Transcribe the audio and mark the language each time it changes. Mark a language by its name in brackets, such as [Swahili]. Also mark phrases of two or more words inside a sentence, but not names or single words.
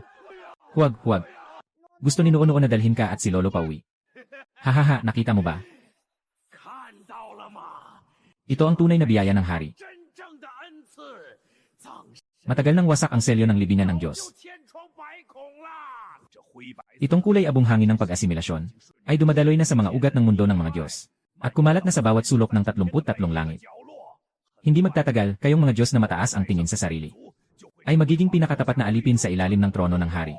[Filipino] Huwag. Gusto ni Noo na dalhin ka at si Lolo pauwi. Hahaha, nakita mo ba? [Chinese] 看到了吗？ [Filipino] Ito ang tunay na biyaya ng hari. [Chinese] 真正的恩赐，葬神 [Filipino] Matagal nang wasak ang selyo ng libingan ng [Chinese] 就 [Filipino] Diyos. [Chinese] 千疮百孔啦！这灰白 [Filipino] Itong kulay abong hangin ng pag-asimilasyon ay dumadaloy na sa mga ugat ng mundo ng mga Diyos at kumalat na sa bawat sulok ng 33 langit. [Chinese] 角落， [Filipino] Hindi magtatagal, kayong mga Diyos na mataas ang tingin sa sarili, [Chinese] 就会 [Filipino] ay magiging pinakatapat na alipin sa ilalim ng trono ng hari.